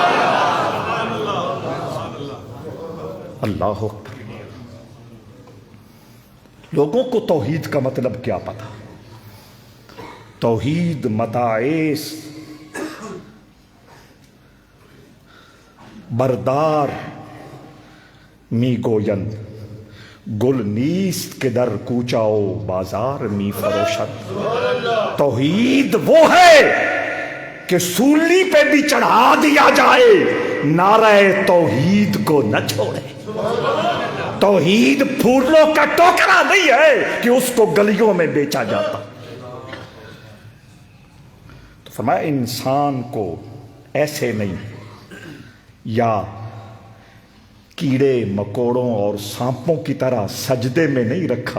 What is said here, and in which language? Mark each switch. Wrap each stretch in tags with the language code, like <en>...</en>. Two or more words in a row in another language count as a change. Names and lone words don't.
<ar>اللہ اکبر۔</ar> <ur>لوگوں کو توحید کا مطلب کیا پتا؟</ur> <fa>توحید متاع بردار می گویند گل نیست کہ در کوچاؤ بازار می فروشد۔</fa> <ur>توحید وہ ہے کہ سولی پہ بھی چڑھا دیا جائے، نعرہ توحید کو نہ چھوڑے۔ توحید پھولوں کا ٹوکرا نہیں ہے کہ اس کو گلیوں میں بیچا جاتا۔ تو فرمایا انسان کو ایسے نہیں، یا کیڑے مکوڑوں اور سانپوں کی طرح سجدے میں نہیں رکھا۔</ur>